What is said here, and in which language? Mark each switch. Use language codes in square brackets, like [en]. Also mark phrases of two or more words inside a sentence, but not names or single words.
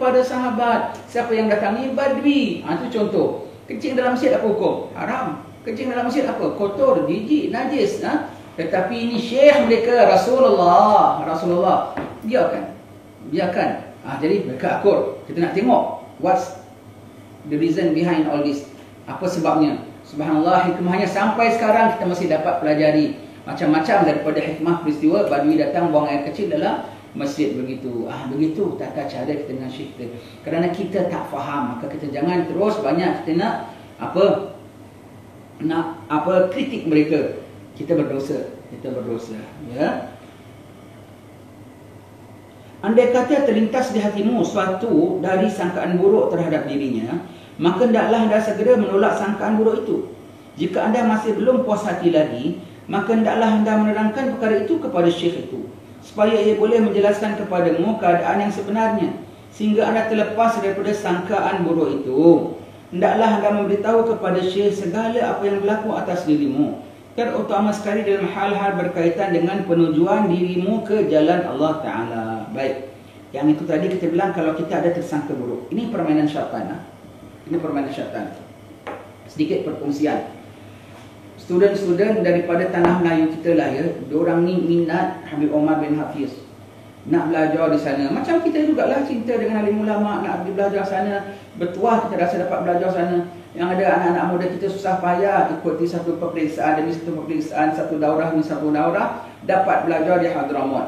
[ms] Pada sahabat. Siapa yang datang ni? Badui. Itu contoh. Kencing dalam masjid apa hukum? Haram. Kencing dalam masjid apa? Kotor, jijik, najis. Tetapi ini syekh mereka Rasulullah. Biarkan. Jadi mereka akur. Kita nak tengok [en] what's the reason behind all this. [ms] Apa sebabnya? Subhanallah, hikmahnya sampai sekarang kita masih dapat pelajari macam-macam daripada hikmah peristiwa Badui datang buang air kecil dalam masjid begitu. Begitu tata cara kita dengan syekh kita. Kerana kita tak faham, maka kita jangan terus banyak kita nak kritik mereka. Kita berdosa, ya. Andai kata terlintas di hatimu suatu dari sangkaan buruk terhadap dirinya, maka hendaklah anda segera menolak sangkaan buruk itu. Jika anda masih belum puas hati lagi, maka hendaklah anda menerangkan perkara itu kepada syekh itu, supaya ia boleh menjelaskan kepadamu keadaan yang sebenarnya, sehingga anda terlepas daripada sangkaan buruk itu. Hendaklah anda memberitahu kepada syekh segala apa yang berlaku atas dirimu, terutama sekali dalam hal-hal berkaitan dengan penujuan dirimu ke jalan Allah Ta'ala. Baik, yang itu tadi kita bilang kalau kita ada tersangka buruk. Ini permainan syaitan. Ini permainan syaitan. Sedikit perkongsian. Student-student daripada tanah Melayu kita lah ya, diorang ni minat Habib Omar bin Hafiz, nak belajar di sana. Macam kita jugalah, cinta dengan alim ulama, nak pergi belajar sana. Bertuah kita rasa dapat belajar sana. Yang ada anak-anak muda kita susah payah ikuti satu peperiksaan demi satu peperiksaan, satu daurah demi satu daurah, dapat belajar di Hadramaut.